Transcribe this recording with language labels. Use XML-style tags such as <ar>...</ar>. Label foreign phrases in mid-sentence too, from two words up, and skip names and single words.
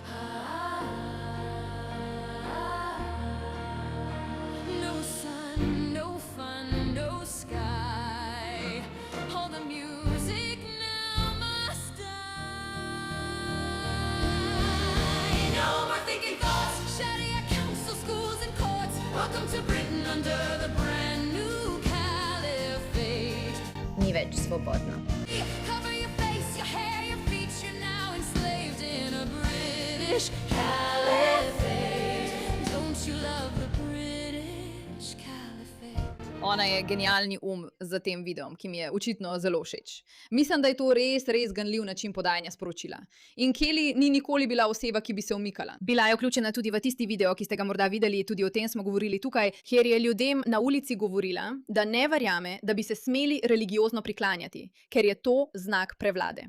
<en>No sun, no fun, no sky. All the music now must die. No more thinking thoughts, shatter your council, schools and courts. Welcome to Britain under the brand new caliphate.</en> <sl>Ni več svobodno.</sl> <en>Cover your face, your hair, your feet. You're now enslaved in a British caliphate. Don't you love the British caliphate?</en> <sl>Ona je genialni za tem videom, ki mi je očitno zelo všeč. Mislim, da je to res ganljiv način podajanja sporočila. In Kelly ni nikoli bila oseba, ki bi se umikala. Bila je vključena tudi v tisti video, ki ste ga morda videli, tudi o tem smo govorili tukaj, kjer je ljudem na ulici govorila, da ne verjame, da bi se smeli religiozno priklanjati, ker je to znak prevlade.</sl>